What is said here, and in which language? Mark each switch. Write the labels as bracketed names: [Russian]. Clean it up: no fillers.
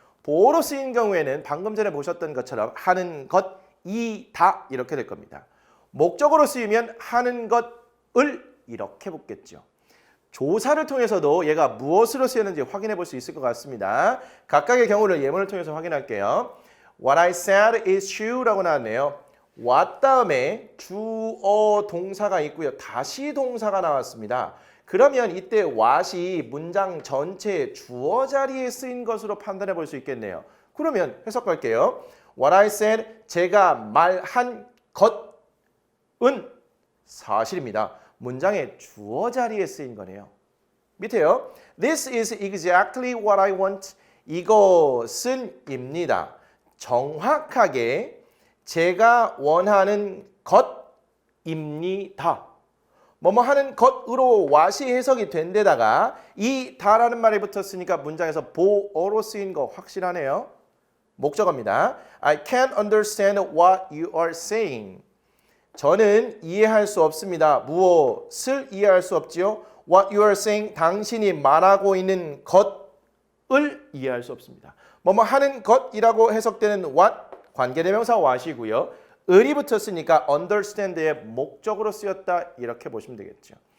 [Korean] 보어로 쓰인 경우에는 방금 전에 보셨던 것처럼 하는 것이다 이렇게 될 겁니다. 목적어로 쓰이면 하는 것을 이렇게 붙겠죠. 조사를 통해서도 얘가 무엇으로 쓰였는지 확인해 볼 수 있을 것 같습니다. 각각의 경우를 예문을 통해서 확인할게요. [English] What I said is true라고 [Korean] 나왔네요. what 다음에 주어 동사가 있고요. 다시 동사가 나왔습니다. 그러면 이때 what이 문장 전체의 주어 자리에 쓰인 것으로 판단해 볼 수 있겠네요. 그러면 해석할게요. [English] What I said, [Korean] 제가 말한 것은 사실입니다. 문장의 주어 자리에 쓰인 거네요. 밑에요. [English] This is exactly what I want. [Korean] 이것은 입니다. 정확하게 제가 원하는 것입니다. 뭐뭐 하는 것으로 what이 해석이 된 데다가 이 다라는 말이 붙었으니까 문장에서 보어로 쓰인 거 확실하네요. 목적어입니다. [English] I can't understand what you are saying. [Korean] 저는 이해할 수 없습니다. 무엇을 이해할 수 없지요? [English] What you are saying, [Korean] 당신이 말하고 있는 것을 이해할 수 없습니다. 뭐뭐 하는 것이라고 해석되는 what, 관계대명사 what이고요. 을이 붙었으니까 understand의 목적으로 쓰였다 이렇게 보시면 되겠죠.